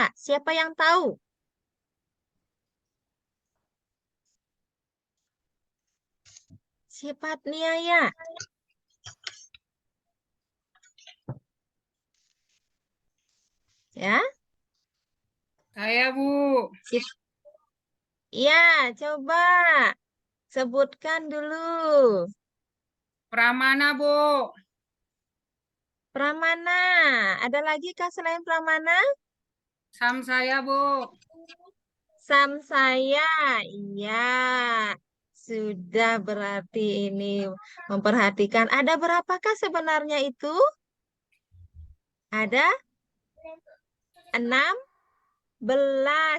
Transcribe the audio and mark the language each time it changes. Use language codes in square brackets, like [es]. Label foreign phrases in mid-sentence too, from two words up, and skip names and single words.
[id] Siapa yang tahu? Sifat niaya. Ya, Saya, Bu. ya, coba sebutkan dulu. Pramana, Bu. Pramana. Ada lagi kah selain Pramana? Saya, Bu. Samsaya. Iya. sudah berarti ini memperhatikan. Ada berapakah sebenarnya itu? Ada 16.